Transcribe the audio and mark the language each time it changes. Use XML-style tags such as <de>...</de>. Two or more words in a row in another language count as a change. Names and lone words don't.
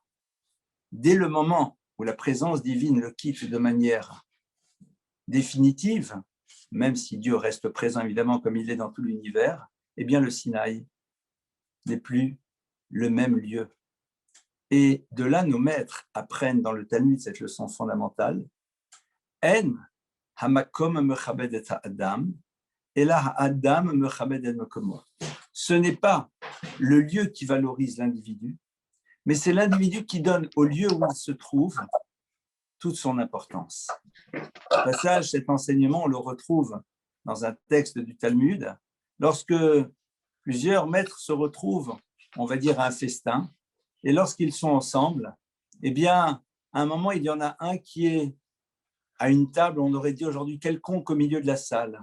<fr>Dès le moment où la présence divine le quitte de manière définitive, même si Dieu reste présent évidemment comme il est dans tout l'univers, eh bien le Sinaï n'est plus le même lieu. Et de là, nos maîtres apprennent dans le Talmud cette leçon fondamentale.</fr> <he>אין המקום מכבד את האדם, אלא האדם מכבד את מקומו.</he> <fr>Ce n'est pas le lieu qui valorise l'individu, mais c'est l'individu qui donne au lieu où il se trouve toute son importance. Au passage, cet enseignement, on le retrouve dans un texte du Talmud, lorsque plusieurs maîtres se retrouvent, on va dire, à un festin, et lorsqu'ils sont ensemble, eh bien, à un moment, il y en a un qui est à une table, on aurait dit aujourd'hui quelconque au milieu de la salle.</fr>